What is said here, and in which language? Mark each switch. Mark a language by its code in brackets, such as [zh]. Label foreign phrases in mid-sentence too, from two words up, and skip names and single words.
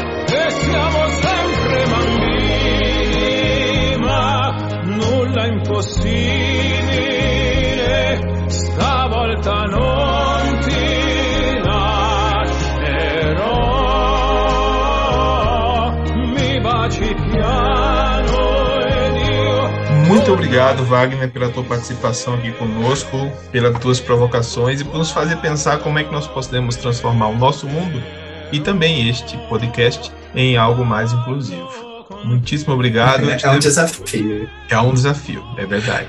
[it] E siamo sempre bambini, ma nulla impossibile, stavolta non ti lascerò, mi baci piano ed io... [pt] Muito obrigado, Wagner, pela tua participação aqui conosco, pelas tuas provocações e por nos fazer pensar como é que nós podemos transformar o nosso mundo e também este podcast em algo mais inclusivo. Muitíssimo obrigado. É um desafio. É um desafio, é verdade.